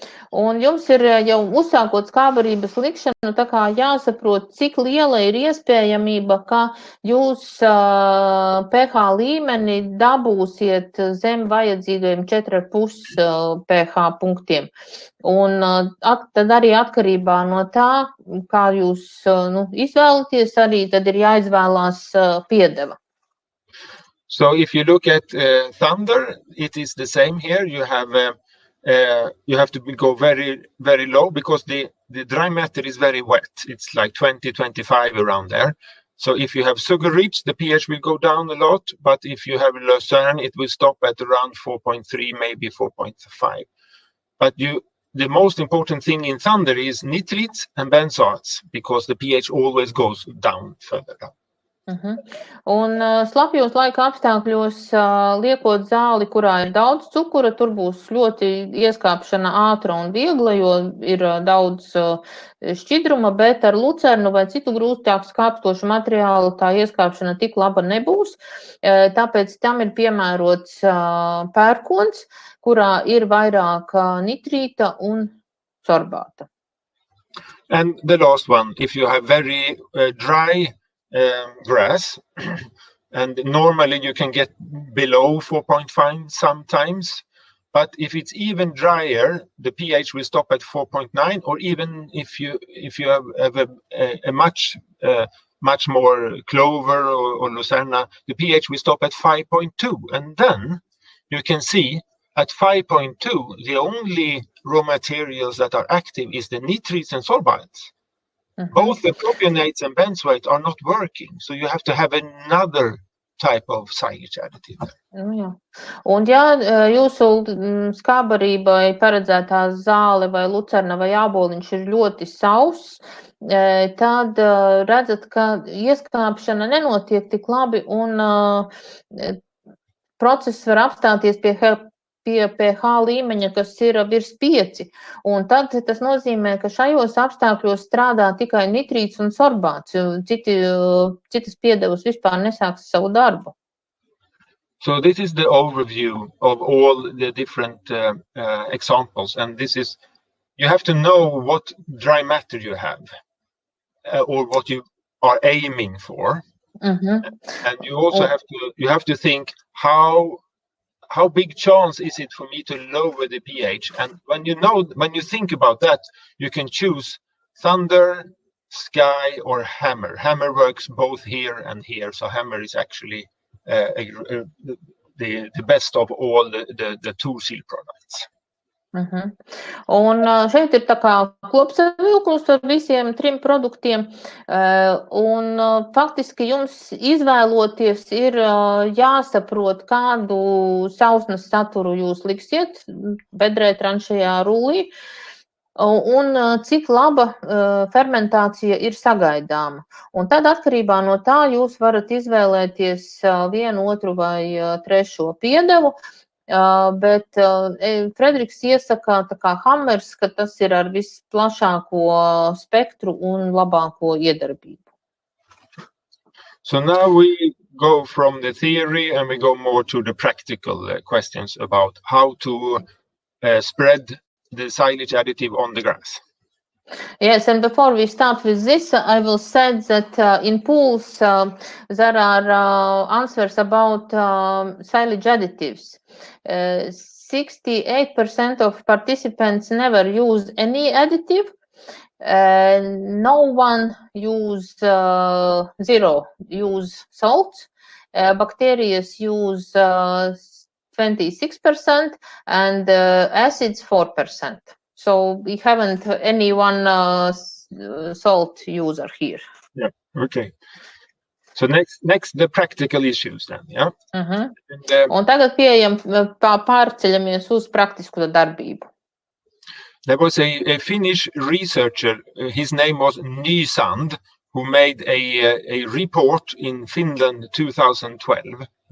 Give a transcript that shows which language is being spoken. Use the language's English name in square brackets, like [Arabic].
[Latvian] Un jums ir jau uzsākot skābarības likšanu, tā kā jāsaprot, cik liela ir iespējamība, ka jūs pH līmeni dabūsiet zem vajadzīgajiem 4,5 pH punktiem. Un tad arī atkarībā no tā, kā jūs izvēlaties, arī tad ir jāizvēlās piedeva. [English] So if you look at Thunder, it is the same here. You have to go very, very low because the dry matter is very wet. It's like 20-25 around there. So if you have sugar rich, the pH will go down a lot. But if you have Lucerne, it will stop at around 4.3, maybe 4.5. But the most important thing in Thunder is nitrates and benzoates because the pH always goes down further down. [Latvian] Un slapjos laika apstākļos, liekot zāli, kurā ir daudz cukura, tur būs ļoti ieskāpšana ātra un viegla, jo ir daudz šķidruma, bet ar lucernu vai citu grūtāk skāpstošu materiālu tā ieskāpšana tik laba nebūs. Tāpēc tam ir piemērots pērkons, kurā ir vairāk nitrīta un sorbāta. [English] And the last one, if you have very dry grass, and normally you can get below 4.5 sometimes, but if it's even drier, the pH will stop at 4.9, or even if you have a much more clover or Lucerna, the pH will stop at 5.2, and then you can see at 5.2 the only raw materials that are active is the nitrates and sorbates. Both the propionates and benzoate are not working, so you have to have another type of silage additive. [Latvian] Un ja jūsu skābarībai paredzētā zāle vai lucerna vai āboliņš ir ļoti sauss, tad redzat, ka ieskāpšana nenotiek tik labi un process var apstāties pie pie pH līmeņa, kas ir virs 5. Un tad tas nozīmē, ka šajos apstākļos strādā tikai nitrīts un sorbāts, jo citas piedevas vispār nesāks savu darbu. [English] So this is the overview of all the different examples, and this is, you have to know what dry matter you have or what you are aiming for. And you also have to think how big chance is it for me to lower the pH, and when you think about that, you can choose thunder, sky, or hammer. Hammer works both here and here, so hammer is actually the best of all the two-seal products. [Latvian] Un šeit ir tā kā kopsavilkums ar visiem 3 produktiem, un faktiski jums izvēloties ir jāsaprot, kādu sausnes saturu jūs liksiet bedrē, tranšajā, rullī, un cik laba fermentācija ir sagaidāma. Un tad atkarībā no tā jūs varat izvēlēties vienu, otru vai trešo piedevu, bet Frederiks iesaka tā kā hammers, ka tas ir ar visplašāko spektru un labāko iedarbību. [English] So now we go from the theory and we go more to the practical questions about how to spread the silage additive on the grass. Yes, and before we start with this, I will say that in pools there are answers about silage additives. 68% of participants never use any additive. No one use zero use salts. Bacteria use 26% and acids 4%. So we haven't anyone salt user here. Yeah. Okay. So next the practical issues then. Yeah. [Latvian] Un tagad pārceļamies uz praktisku darbību. [English] There was a Finnish researcher. His name was Nysand, who made a report in Finland 2012.